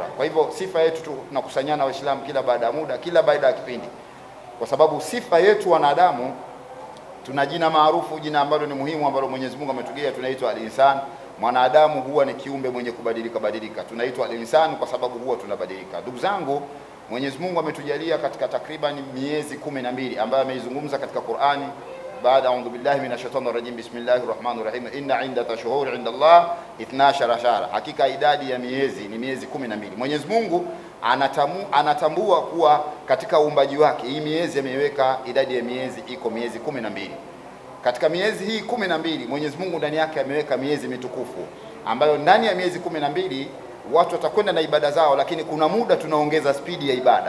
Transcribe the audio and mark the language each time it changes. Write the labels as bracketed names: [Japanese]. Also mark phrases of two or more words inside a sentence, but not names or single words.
[Swahili] Kwa hivyo sifa yetu tunakusanyana Waislamu kila baada ya muda, kila baada ya kipindi, kwa sababu sifa yetu wanadamu, tuna jina maarufu, jina ambalo ni muhimu, ambalo Mwenyezi Mungu ametugia, tunaitwa al-insan. Mwanadamu huwa ni kiumbe mwenye kubadilika, tunaitwa al-insan kwa sababu huwa tunabadilika. Ndugu zangu, Mwenyezi Mungu ametujalia katika takriban miezi 12 ambayo ameizungumza katika Qur'ani. [Arabic] Baada أعوذ بالله من الشيطان الرجيم بسم الله الرحمن الرحيم إن عند الشهور عند الله 12 شهرا, [Swahili] hakika idadi ya miezi ni miezi 12. Mwenyezi Mungu anatambua kuwa katika uumbaji wake hii miezi ameiweka, idadi ya miezi iko miezi 12. Katika miezi hii 12 Mwenyezi Mungu ndani yake ameweka miezi mitukufu, ambayo ndani ya miezi 12 watu watakwenda na ibada zao, lakini kuna muda tunaongeza spidi ya ibada.